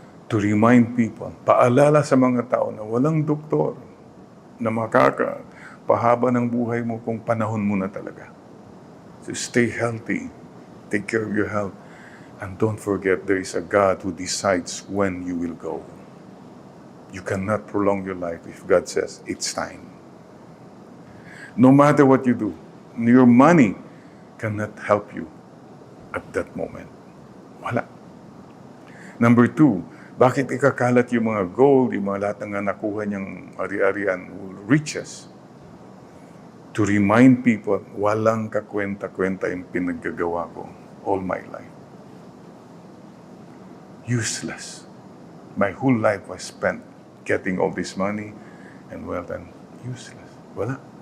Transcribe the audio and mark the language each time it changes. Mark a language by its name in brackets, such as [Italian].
[English] To remind people, [Filipino] paalala sa mga tao na walang doktor na makakapahaba ng buhay mo kung panahon mo na talaga. [English] So stay healthy, take care of your health, and don't forget there is a God who decides when you will go. You cannot prolong your life if God says it's time. No matter what you do, your money cannot help you at that moment. [Filipino] Wala. Number 2, bakit ikakalat yung mga gold, yung mga lahat ng nakuha niyang ari-arian, riches? [English] To remind people, [Filipino] walang kakwenta-kwenta yung pinaggagawa ko [English] all my life. Useless. My whole life was spent getting all this money and wealth and useless. [Filipino] Wala.